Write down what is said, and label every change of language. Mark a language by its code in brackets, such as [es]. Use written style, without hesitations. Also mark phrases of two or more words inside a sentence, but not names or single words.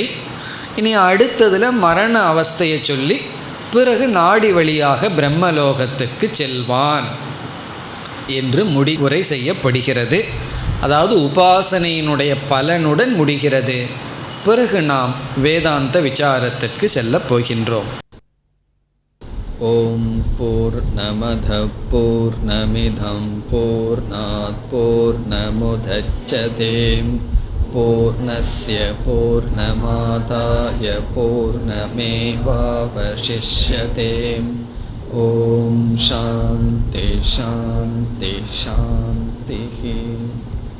[ta] இனி அடுத்ததில் மரண அவஸ்தையை சொல்லி பிறகு நாடி வழியாக பிரம்மலோகத்துக்கு செல்வான் என்று முடிவுரை செய்யப்படுகிறது. அதாவது உபாசனையினுடைய பலனுடன் முடிகிறது. பிறகு நாம் வேதாந்த விசாரத்திற்கு செல்லப் போகின்றோம். [sa] ॐ पूर्णमदः पूर्णमिदं पूर्णात् पूर्णमुदच्यते पूर्णस्य पूर्णमादाय पूर्णमेवावशिष्यते. ॐ शान्तिः शान्तिः शान्तिः.